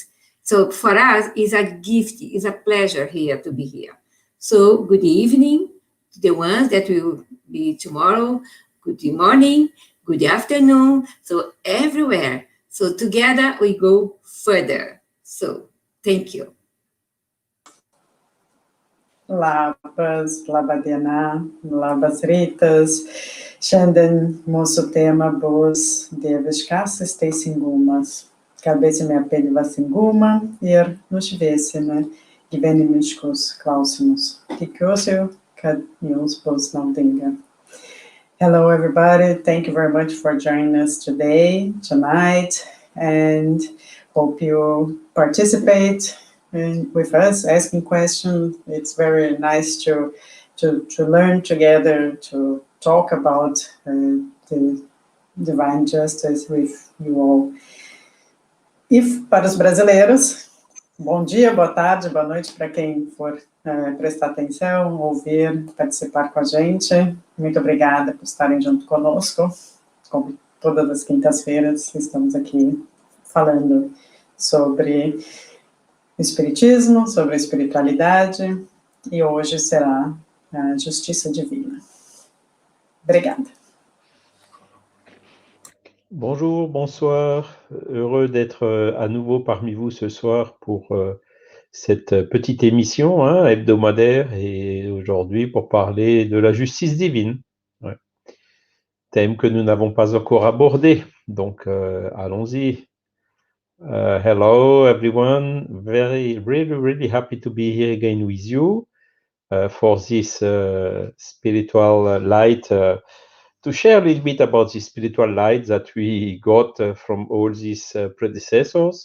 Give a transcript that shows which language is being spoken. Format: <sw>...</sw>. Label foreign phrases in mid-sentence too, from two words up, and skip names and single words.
<en>So for us, it's a gift, it's a pleasure here to be here. So good evening to the ones that will be tomorrow, good morning, good afternoon, so everywhere. So together we go further. So thank you.</en> <lt>Labas, labadiena, labas rytas. Šiandien mūsų tema bus dieviškasis teisingumas. Kalbėsime apie dvasingumą ir nušviesime gyvenimiškus klausimus. Tikiuosi, kad jums bus naudinga.</lt> <en>Hello, everybody. Thank you very much for joining us today, tonight, and hope you participate with us, asking questions. It's very nice to learn together, to talk about the divine justice with you all.</en> <pt>Para os brasileiros, bom dia, boa tarde, boa noite para quem for prestar atenção, ouvir, participar com a gente. Muito obrigada por estarem junto conosco. Como todas as quintas-feiras, estamos aqui falando sobre Espiritismo, sobre a espiritualidade, e hoje será a justiça divina. Obrigada.</pt> <fr>Bonjour, bonsoir. Heureux d'être à nouveau parmi vous ce soir pour cette petite émission hebdomadaire, et aujourd'hui pour parler de la justice divine. Ouais. Thème que nous n'avons pas encore abordé, donc allons-y.</fr> <en>Hello everyone, really happy to be here again with you for this spiritual light, to share a little bit about the spiritual light that we got from all these predecessors.</en>